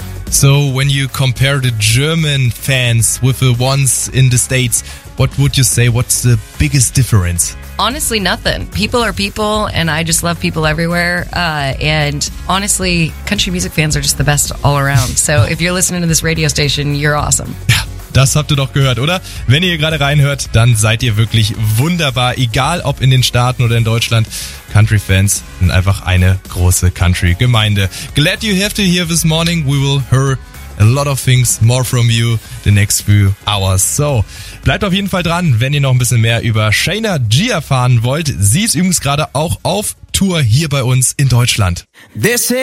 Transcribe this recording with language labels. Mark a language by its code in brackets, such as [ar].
[en] So when you compare the German fans with the ones in the States, what would you say? What's the biggest difference? Honestly, nothing. People are people, and I just love people everywhere. And honestly, country music fans are just the best all around. So if you're listening to this radio station, you're awesome. [de] Ja, das habt ihr doch gehört, oder? Wenn ihr gerade reinhört, dann seid ihr wirklich wunderbar. Egal, ob in den Staaten oder in Deutschland. Country fans sind einfach eine große Country-Gemeinde. [en] Glad you have to hear this morning. We will hear a lot of things more from you the next few hours. [de] So, bleibt auf jeden Fall dran, wenn ihr noch ein bisschen mehr über Shayna G erfahren wollt. Sie ist übrigens gerade auch auf Tour hier bei uns in Deutschland. [en] They say